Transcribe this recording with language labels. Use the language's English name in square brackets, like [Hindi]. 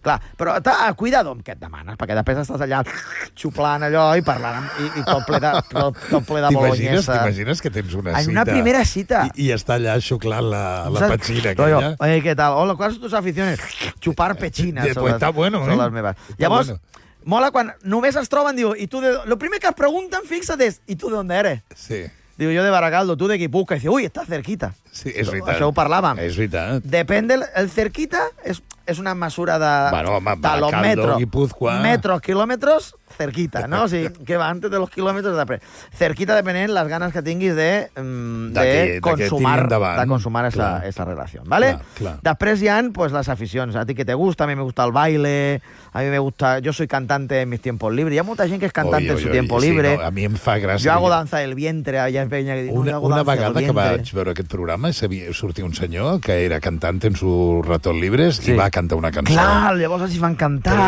[Catalan] Clar, però cuidado amb què et demanes, perquè després estàs allà xuplant allò i parlant i tot ple de bolognesa. T'imagines que tens una cita? En una primera cita. I està allà xuclant la petxina aquella. Oye, què tal? Hola, quines són tus aficiones? Xupar petxines. [Spanish] Pues está bueno, ¿eh? [Catalan] Las meves. Llavors, bueno. Mola quan només es troben, diu, i tu de... Lo primer que es pregunten, fixa't, és, i tu de dónde eres? Sí. [Spanish] Diu, yo de Baracaldo, tú de Guipúzcoa. I dice, uy, estás cerquita. [Catalan] Sí, és veritat. Això ho parlàvem. És veritat. Depèn del... El cerquita és una mesura de... Bueno, home, Baracaldo, Guipúzcoa... [Spanish] Metros, quilòmetros, cerquita, ¿no? [Catalan] O sigui, que va antes de los kilómetros de... Cerquita, depenent las ganas que tinguis de consumar, de consumar esa, esa relació, ¿vale? [Spanish] Després hi ha, pues, les aficions. A ti que te gusta, a mí me gusta el baile, a mí me gusta... Yo soy cantante en mis tiempos libres. Hi ha molta gent que és cantante en su tiempo libre. [Catalan] Sí, no, a mí em fa gràcia. [Spanish] Yo hago danza del vientre, allà en Peña. [Catalan] Una vegada que vaig veure aquest programa, sortia un senyor que era cantante en su ratón libre, sí, i va cantar una cançó. Clar, llavors els hi van cantar.